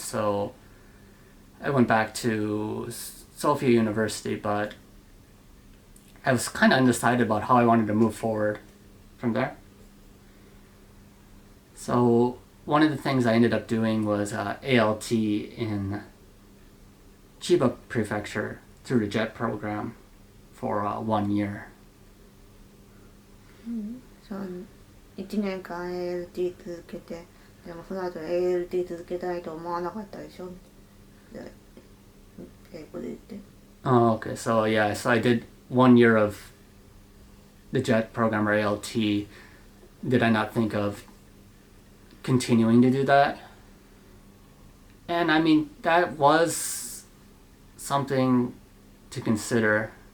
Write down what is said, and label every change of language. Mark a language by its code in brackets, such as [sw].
[en] So I went back to Sophia University, but I was kind of undecided about how I wanted to move forward from there. So one of the things I ended up doing was ALT in Chiba Prefecture through the JET program for 1 year. [ja] そう1年間 ALT 続けて、でもその後 ALT 続けたいと思わなかったでしょで英語で言って。 [en] Oh, okay. So yeah, so I did 1 year of the JET program or ALT. Did I not think of continuing to do that? And I mean, that was something to consider.